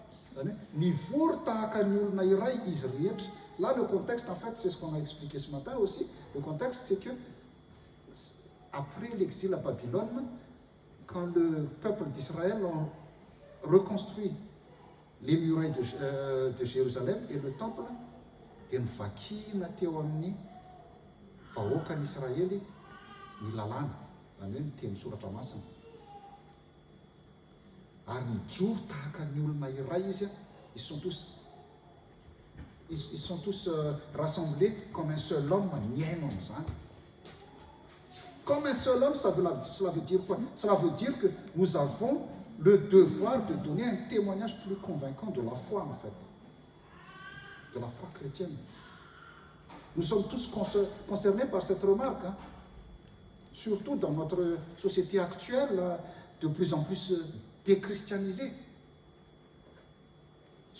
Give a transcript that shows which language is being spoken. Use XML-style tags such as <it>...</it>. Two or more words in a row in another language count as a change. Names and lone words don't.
<fr>Là, le contexte, en fait, c'est ce qu'on a expliqué ce matin aussi. Le contexte, c'est que après l'exil à Babylone, quand le peuple d'Israël a reconstruit les murailles de Jérusalem et le temple,</fr> <mg>dia nivakina teo amin'ny vahoaka Israely ny lalàna, izany hoe miteny soratra masina. Ary mijoro tahaka ny olona iray izy,</mg> <fr>ils sont tous rassemblés comme un seul homme,</fr> <mg>miaino amin'izany.</mg> <fr>Comme un seul homme, cela veut dire quoi? Cela veut dire que nous avons le devoir de donner un témoignage plus convaincant de la foi, en fait. De la foi chrétienne. Nous sommes tous concernés par cette remarque, surtout dans notre société actuelle, de plus en plus déchristianisée.</fr>